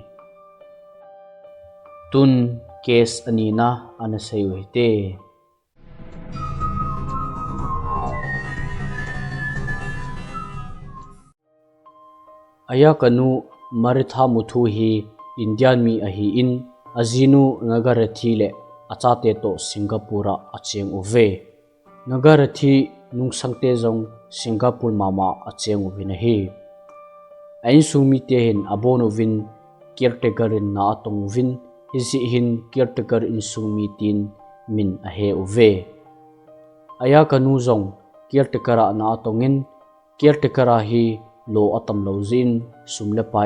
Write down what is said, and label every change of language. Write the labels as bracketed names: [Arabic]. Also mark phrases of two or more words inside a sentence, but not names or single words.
[Thado Chin] tun case anina ana sayuhite aya kanu maritha muthu hi Indian mi ahi in azinu nagarathi le achate to Singapore acheng uve nagarathi nungsangte jong Singapore mama acheng uvin hi ain sumi te hin abono vin caretaker in na atong vin isi hin caretaker in sumi tin min ahe uve aya kanu jong caretaker na atongin caretaker hi lo atam lo zin sumle pa